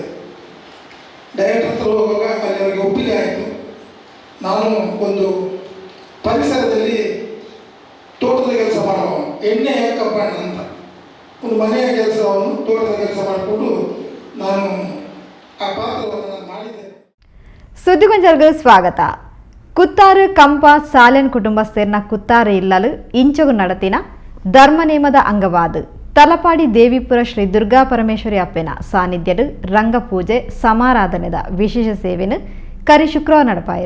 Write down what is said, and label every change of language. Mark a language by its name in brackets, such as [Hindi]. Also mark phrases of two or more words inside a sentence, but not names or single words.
[Kannada] ಡೈರೆಕ್ಟರ್ ಹತ್ರ ಹೋಗುವಾಗ ಅಲ್ಲಿ ಅವರಿಗೆ ಒಪ್ಪಿಗೆ ಆಯಿತು. ನಾನು ಒಂದು ಪರಿಸರದಲ್ಲಿ ತೋಟದ ಕೆಲಸ ಮಾಡುವ ಎಣ್ಣೆ ಕಬ್ಬಣ್ಣ ಅಂತ ಒಂದು ಮನೆಯ ಕೆಲಸವನ್ನು ತೋಟದ ಕೆಲಸ ಮಾಡಿಕೊಂಡು ನಾನು ಆ ಪಾತ್ರವನ್ನು ನಾನು ಮಾಡಿದ್ದೇನೆ. [Tulu] ಸುದ್ದಿಗೊಂಜಲ್ಗೆ ಸ್ವಾಗತ. ಕುತ್ತಾರು ಕಂಪ ಸಾಲೆನ್ ಕುಟುಂಬಸ್ಥರ್ನ ಕುತ್ತಾರು ಇಲ್ಲಲು ಇಂಚಗು ನಡತಿನ ಧರ್ಮನೇಮದ ಅಂಗವಾದ ತಲಪಾಡಿ ದೇವಿಪುರ ಶ್ರೀ ದುರ್ಗಾ ಪರಮೇಶ್ವರಿ ಅಪ್ಪೆನ ಸಾನ್ನಿಧ್ಯಡು ರಂಗಪೂಜೆ ಸಮಾರಾಧನೆದ ವಿಶೇಷ ಸೇವೆನು ಕರಿ ಶುಕ್ರವಾರ ನಡಪಾಯಿರು.